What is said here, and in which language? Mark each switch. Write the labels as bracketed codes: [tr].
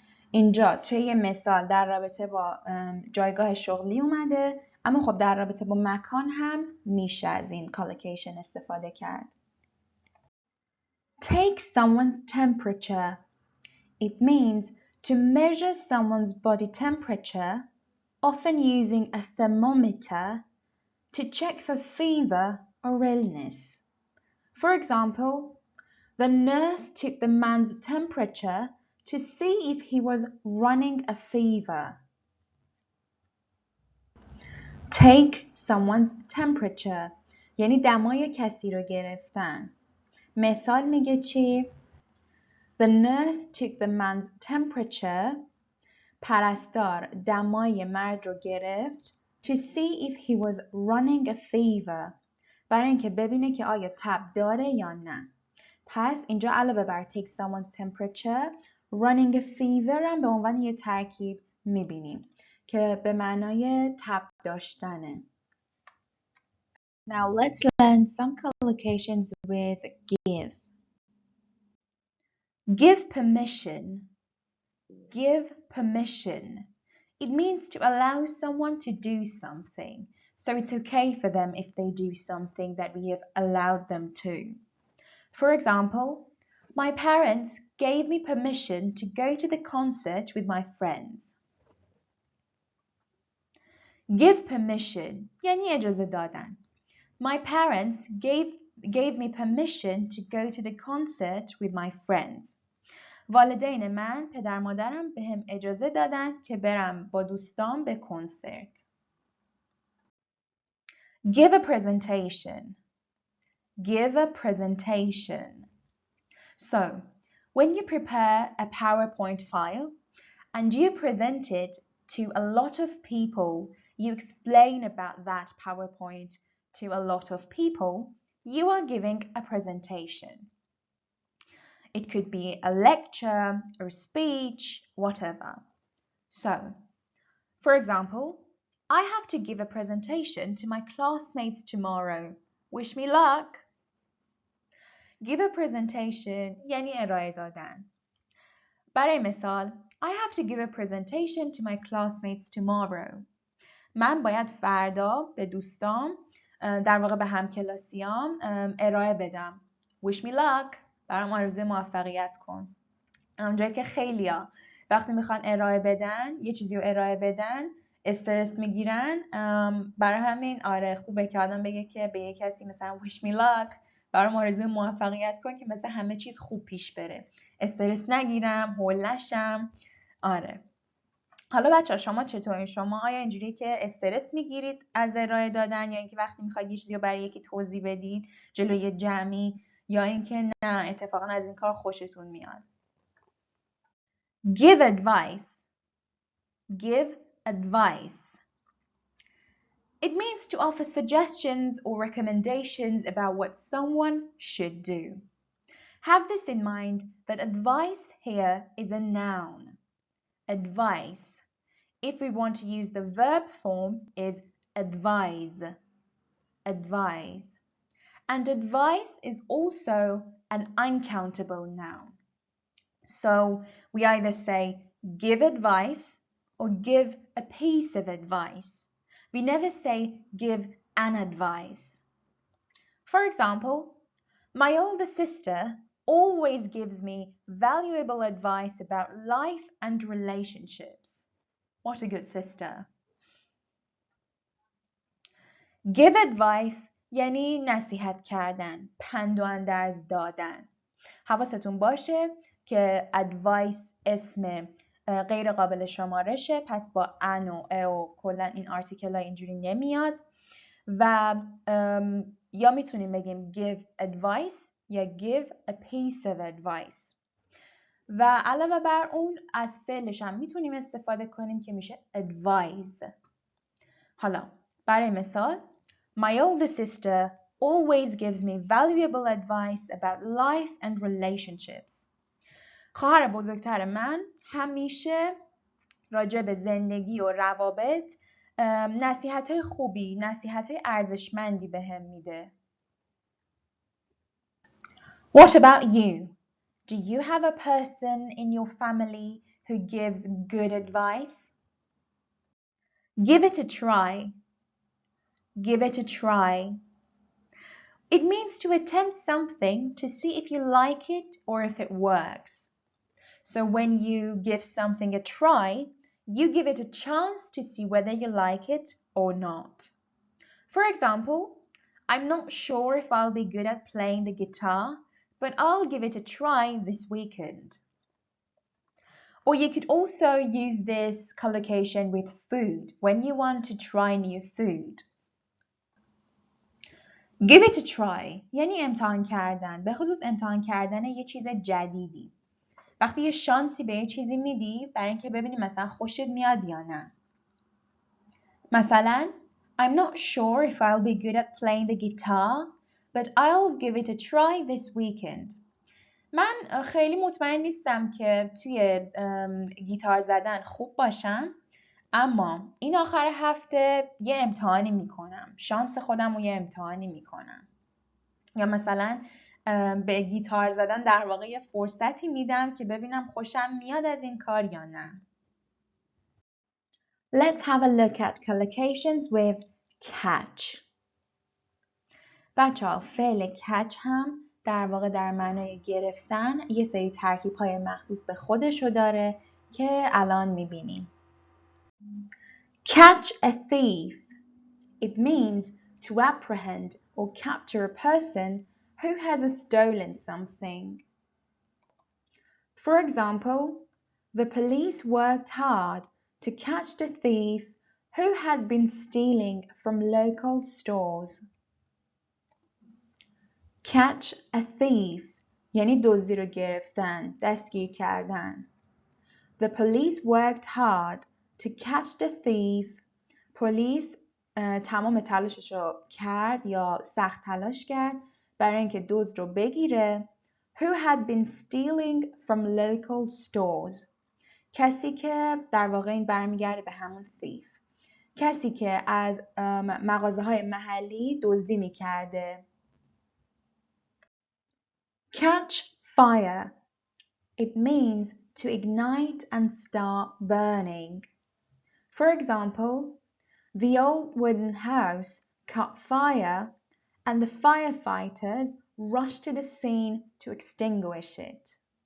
[fa] اینجا توی یه مثال در رابطه با جایگاه شغلی اومده، اما خب در رابطه با مکان هم میشه از این collocation استفاده کرد. [en] Take someone's temperature. It means to measure someone's body temperature, often using a thermometer, to check for fever or illness. For example, the nurse took the man's temperature to see if he was running a fever. Take someone's temperature [fa] یعنی دمای کسی رو گرفتن. مثال میگه چی؟ [en] The nurse took the man's temperature. [fa] پرستار دمای مرد رو گرفت [en] to see if he was running a fever. [fa] برای اینکه ببینه که آیا تب داره یا نه. پس اینجا علاوه بر [en] take someone's temperature، running a fever [fa] هم به عنوان یه ترکیب میبینیم که به معنای تب داشتنه. [en] Now let's learn some collocations with give. Give permission. Give permission. It means to allow someone to do something. So it's okay for them if they do something that we have allowed them to. For example, my parents gave me permission to go to the concert with my friends. Give permission [fa] یعنی اجازه دادن. [en] My parents gave me permission to go to the concert with my friends. [fa] والدین من، پدر مادرم بهم اجازه دادن که برم با دوستام به کنسرت. [en] Give a presentation. Give a presentation. So, when you prepare a PowerPoint file and you present it to a lot of people, you explain about that PowerPoint to a lot of people, you are giving a presentation. It could be a lecture or speech, whatever. So, for example, I have to give a presentation to my classmates tomorrow. Wish me luck. Give a presentation [fa] یعنی ارائه دادن. برای مثال [en] I have to give a presentation to my classmates tomorrow. [fa] من باید فردا به دوستام، در واقع به همکلاسیام ارائه بدم. [en] Wish me luck. [fa] برام آرزوی موفقیت کن. اونجایی که خیلیا وقتی میخوان ارائه بدن، یه چیزی رو ارائه بدن، استرس میگیرن. برای همین آره خوبه که آدم بگه که به یه کسی مثلا [en] wish me luck، [fa] برام آرزوی موفقیت کن که مثلا همه چیز خوب پیش بره، استرس نگیرم، هول نشم. آره. حالا بچه‌ها شما چطورین؟ شما آیا اینجوری که استرس میگیرید از ارائه دادن، یا اینکه وقتی میخواید یه چیزی رو برای یکی توضیح بدید جلوی جمعی، یا اینکه نه اتفاقا از این کار خوشتون میاد؟ [en] Give advice. Give advice. It means to offer suggestions or recommendations about what someone should do. Have this in mind that advice here is a noun. Advice. If we want to use the verb form is advise. Advise. And advice is also an uncountable noun. So we either say give advice or give a piece of advice. We never say give an advice. For example, my older sister always gives me valuable advice about life and relationships. What a good sister. Give advice [fa] یعنی نصیحت کردن، پند و اندرز دادن. حواستون باشه که advice اسم غیر قابل شمارشه، پس با ان و ا و کلا این آرتیکل ها اینجوری نمیاد و یا میتونیم بگیم [en] give advice [fa] یا [en] give a piece of advice [fa] و علاوه بر اون از فعلش هم میتونیم استفاده کنیم که میشه advise. حالا برای مثال [en] My older sister always gives me valuable advice about life and relationships. [fa] خواهر بزرگتر من همیشه راجع به زندگی و روابط نصیحت‌های خوبی، نصیحت‌های ارزشمندی بهم میده. [en] What about you? Do you have a person in your family who gives good advice? Give it a try. Give it a try. It means to attempt something to see if you like it or if it works. So when you give something a try, you give it a chance to see whether you like it or not. For example, I'm not sure if I'll be good at playing the guitar, but I'll give it a try this weekend. Or you could also use this collocation with food when you want to try new food. Give it a try [fa] یعنی امتحان کردن، به خصوص امتحان کردن یه چیز جدیدی. وقتی یه شانسی به یه چیزی میدی برای اینکه ببینی مثلا خوشت میاد یا نه. مثلا [en] I'm not sure if I'll be good at playing the guitar, but I'll give it a try this weekend. [fa] من خیلی مطمئن نیستم که توی گیتار زدن خوب باشم، اما این آخر هفته یه امتحانی میکنم. شانس خودم رو یه امتحانی میکنم. یا مثلا به گیتار زدن در واقع یه فرصتی میدم که ببینم خوشم میاد از این کار یا نه. [en] Let's have a look at collocations with catch. [fa] بچه‌ها فعل catch هم در واقع در معنای گرفتن یه سری ترکیب‌های مخصوص به خودشو داره که الان میبینیم. [en] Catch a thief. It means to apprehend or capture a person who has stolen something. For example, the police worked hard to catch the thief who had been stealing from local stores. Catch a thief [fa] یعنی دزدی رو گرفتن، دستگیر کردن. [en] The police worked hard to catch the thief. [fa] پلیس تمام تلاشش رو کرد یا سخت تلاش کرد برای اینکه دزد رو بگیره. [en] Who had been stealing from local stores. [fa] کسی که در واقع این برمیگرده به همون thief. کسی که از مغازه‌های محلی دزدی می‌کرده. [en] Catch fire. It means to ignite and start burning. For example, the old wooden house caught fire and the firefighters rushed to the scene to extinguish it.